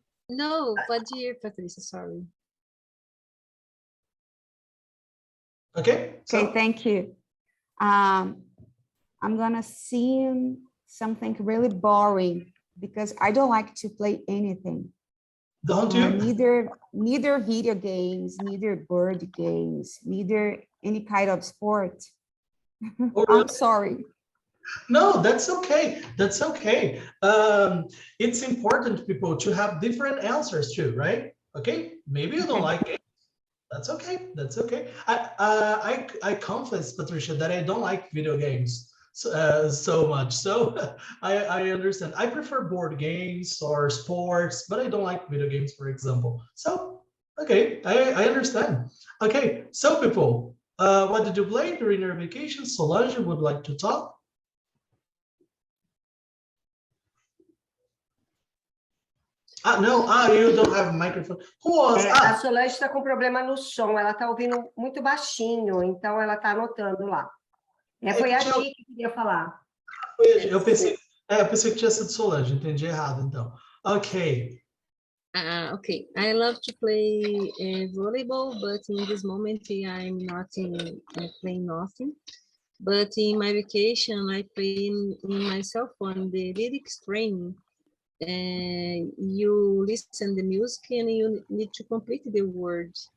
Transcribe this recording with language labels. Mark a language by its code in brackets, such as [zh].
[pt] No, pode ir, Patrícia, sorry. [en] Okay. Okay, thank you. I'm gonna sing something really boring because I don't like to play anything. Don't you? Neither video games, neither board games, neither any kind of sport. Oh, really? I'm sorry. No, that's okay. That's okay. It's important, people, to have different answers too, right? Okay, maybe you don't like it. That's okay. That's okay. I confess, Patricia, that I don't like video games so much. So I understand. I prefer board games or sports, but I don't like video games, for example. So okay, I understand. Okay, so people, what did you play during your vacation? Solange would like to talk. No, you don't have a microphone. Who was? [pt] A Solange está com problema no som, ela está ouvindo muito baixinho, então ela está anotando lá. Foi a Gi que queria falar. Eu pensei que tinha sido Solange, entendi errado, então. [en] Ok. Okay, I love to play volleyball, but in this moment I'm not playing nothing. But in my vacation, I play in my cell phone the lyrics training. You listen the music and you need to complete the words.